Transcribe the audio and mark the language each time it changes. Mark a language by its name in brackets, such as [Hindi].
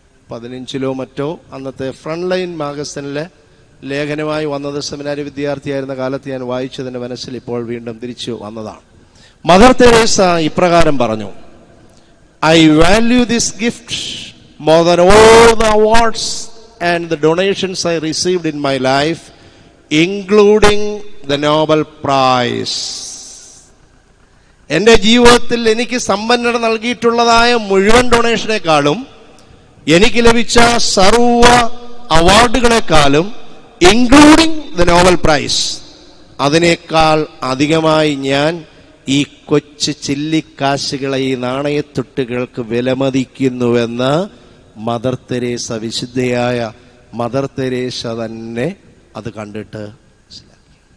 [Malayalam] 2015 മറ്റോ അന്നത്തെ front line മാഗസിനിലെ ലേഖനമായി വന്നത്, സെമിനാരി വിദ്യാർത്ഥിയായിരുന്ന കാലത്ത് ഞാൻ വായിച്ചതിന്റെ മനസ്സിൽ ഇപ്പോൾ വീണ്ടും തിരിച്ചു വന്നതാണ്. മദർ തെരേസ ഇപ്രകാരം പറഞ്ഞു, [English] I value this gift more than all the awards and the donations I received in my life, including the Nobel Prize. [Malayalam] എന്റെ ജീവിതത്തിൽ എനിക്ക് സമ്പന്നത നൽകിയിട്ടുള്ളതായ മുഴുവൻ ഡൊണേഷനേക്കാളും, എനിക്ക് ലഭിച്ച സർവ അവാർഡുകളെക്കാളും, [English] including the Nobel prize, [Malayalam] അതിനേക്കാൾ അധികമായി ഞാൻ ഈ കൊച്ചു ചില്ലിക്കാശുകളെ, ഈ നാണയത്തുട്ടുകൾക്ക് വിലമതിക്കുന്നുവെന്ന് മദർ തെരേസ, വിശുദ്ധയായ മദർ തെരേസ തന്നെ അത് കണ്ടിട്ട് മനസ്സിലാക്കി.